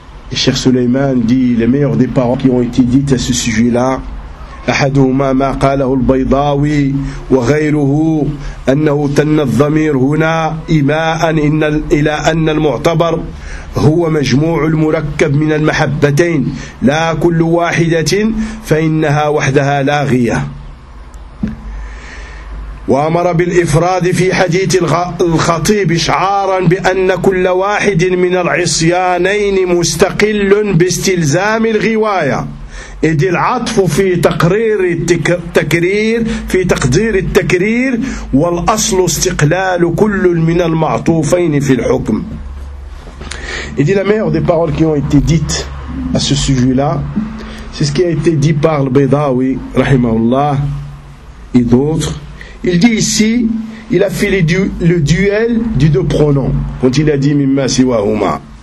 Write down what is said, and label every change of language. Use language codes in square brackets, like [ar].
[fr] Et Cheikh Suleyman dit les meilleures des paroles qui ont été dites à ce sujet-là. [ar] أحدهما ما قاله البيضاوي وغيره أنه تن الضمير هنا إيماء إلى أن المعتبر هو مجموع المركب من المحبتين لا كل واحدة فإنها وحدها لاغية وأمر بالإفراد في حديث الخطيب إشعارا بأن كل واحد من العصيانين مستقل باستلزام الغواية إذ العطف في تقرير التكرير في تقدير التكرير والأصل استقلال كل من المعطوفين في الحكم. [fr] Il dit la meilleure des paroles qui ont été dites à ce sujet-là, c'est ce qui a été dit par le Baydawi, rahimahullah, et d'autres. Il dit ici, il a fait le duel du deux pronoms, quand il a dit [ar] mimma siwa huma.